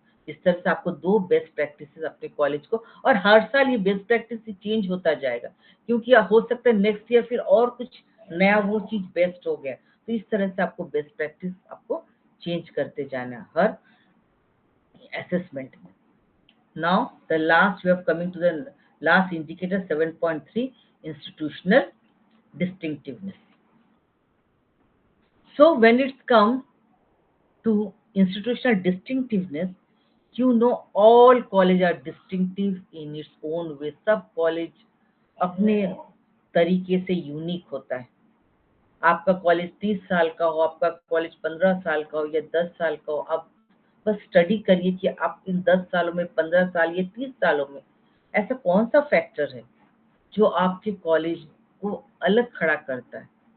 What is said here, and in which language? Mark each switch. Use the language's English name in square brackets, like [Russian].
[Hindi] इस तरह से आपको 2 बेस्ट प्रैक्टिसेस अपने कॉलेज को, और हर साल ये बेस्ट प्रैक्टिस चेंज होता जाएगा, क्योंकि हो सकता है नेक्स्ट ईयर फिर और कुछ नया वो चीज बेस्ट हो गया। तो इस तरह से आपको बेस्ट प्रैक्टिस आपको चेंज करते जाना है हर असेसमेंट में। [English] Now the last we have coming to the last indicator 7.3, institutional distinctiveness. So when it's come to institutional distinctiveness, you know all college are distinctive in its own way. [Hindi] सब college अपने तरीके से unique होता है। आपका college 30 साल का हो, आपका कॉलेज 15 साल का हो या 10 साल का हो, आप बस स्टडी करिए कि आप इन 10 सालों में, 15 साल या 30 सालों में ऐसा कौन सा फैक्टर है जो आपके कॉलेज को अलग खड़ा करता है।